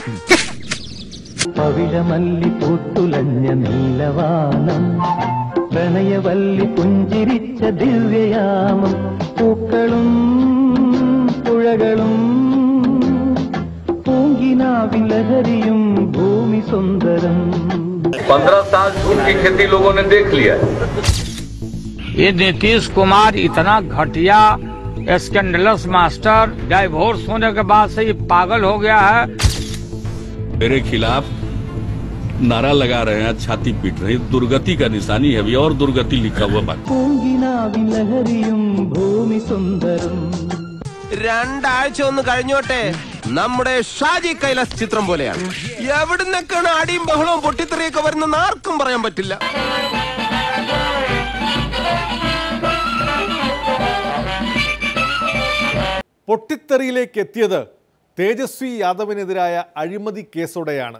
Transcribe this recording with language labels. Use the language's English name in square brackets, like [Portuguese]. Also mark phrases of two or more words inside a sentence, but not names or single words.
[Malayalam] പവിഴമല്ലി പൂത്തുലഞ്ഞ നീലവാനം പ്രണയവല്ലി പുഞ്ചിരിച്ച ദിവ്യയാമം പൂക്കളും പുഴകളും പൂങ്കിനാവിൻ ലഹരിയും ഭൂമി സുന്ദരം. [Hindi] 15 साल झूठ की खेती लोगों ने देख लिया. ये नीतीश कुमार इतना घटिया स्कैंडलस मास्टर डाइवोर्स होने के बाद से ये पागल हो गया है. मेरे खिलाफ नारा लगा रहे हैं, छाती पीट रहे हैं. दुर्गति का निशानी है. अभी और दुर्गति लिखा हुआ बात. [Malayalam] പൂങ്കിനാവിൻ ലഹരിയും ഭൂമി സുന്ദരം. രണ്ടാഴ്ച ഒന്ന് കഴിഞ്ഞോട്ടെ. നമ്മുടെ ഷാജി കൈലാസ് ചിത്രം പോലെയാണ്. എവിടുന്നൊക്കെയാണ് അടിയും ബഹളവും പൊട്ടിത്തെറിയൊക്കെ വരുന്നെന്ന് ആർക്കും പറയാൻ പറ്റില്ല. പൊട്ടിത്തെറിയിലേക്ക് എത്തിയത് തേജസ്വി യാദവിനെതിരായ അഴിമതി കേസോടെയാണ്.